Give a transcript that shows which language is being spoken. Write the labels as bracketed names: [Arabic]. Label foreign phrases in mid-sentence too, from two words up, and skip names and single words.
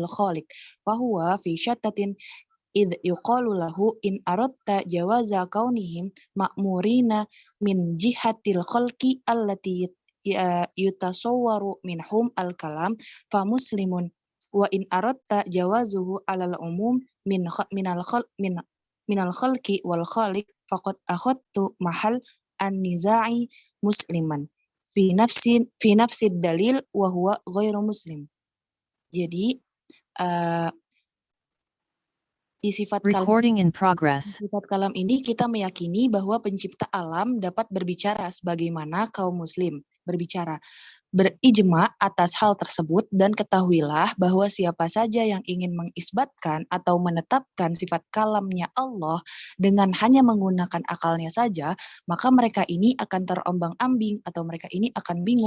[Arabic] خالق وهو في شتات إذ يقال له إن أردت جواز كونهم مأمورين من جهة الخلق التي يتصور منهم الكلام فمسلم وإن أردت جوازه على العموم من الخلق والخالق فقد أخذت محل النزاع مسلما في نفس دليل وهو غير مسلم. [Indonesian] Jadi di [English] Recording in progress. [Indonesian] sifat kalam ini kita meyakini bahwa pencipta alam dapat berbicara sebagaimana kaum muslim berbicara. Berijma atas hal tersebut dan ketahuilah bahwa siapa saja yang ingin mengisbatkan atau menetapkan sifat kalamnya Allah dengan hanya menggunakan akalnya saja, maka mereka ini akan terombang-ambing atau mereka ini akan bingung.